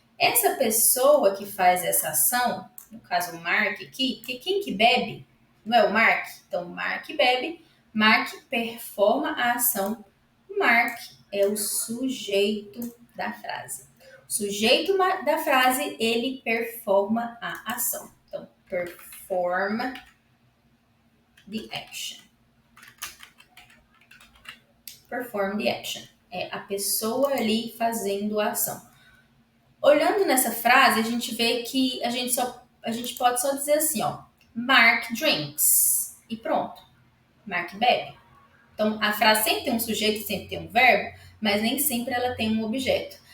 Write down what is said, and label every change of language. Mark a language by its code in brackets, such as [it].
[pt] Essa pessoa que faz essa ação, no caso o Mark aqui, que quem que bebe? Não é o Mark? Então, Mark bebe, Mark performa a ação, Mark é o sujeito da frase. O sujeito da frase, ele performa a ação. [en] Então, perform the action. Perform the action. [pt] É a pessoa ali fazendo a ação. Olhando nessa frase, a gente vê que a gente pode só dizer assim, ó, [en] Mark drinks. [pt] E pronto. Mark bebe. Então, a frase sempre tem um sujeito, sempre tem um verbo, mas nem sempre ela tem um objeto.